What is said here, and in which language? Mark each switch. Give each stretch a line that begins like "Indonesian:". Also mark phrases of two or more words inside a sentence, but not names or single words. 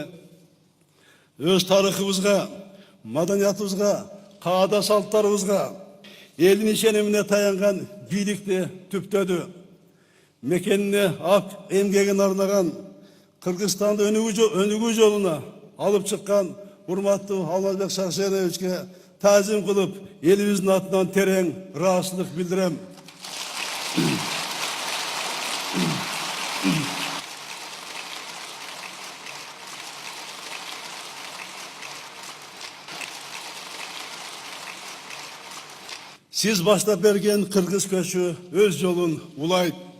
Kyrgyz: Өз тарыхыбызга, маданиятыбызга, каада салттарыбызга, элдин ишенимине таянган бийликти түптөдү. Мекенине ак эмгегин арнаган, Кыргызстанды өнүгүү жолуна алып чыккан урматтуу Алмазбек Шарсеновичке таазим кылып, элибиздин атынан терең ыраазычылык билдирем. Сиз баштап берген Кыргыз көчү өз жолун улайт.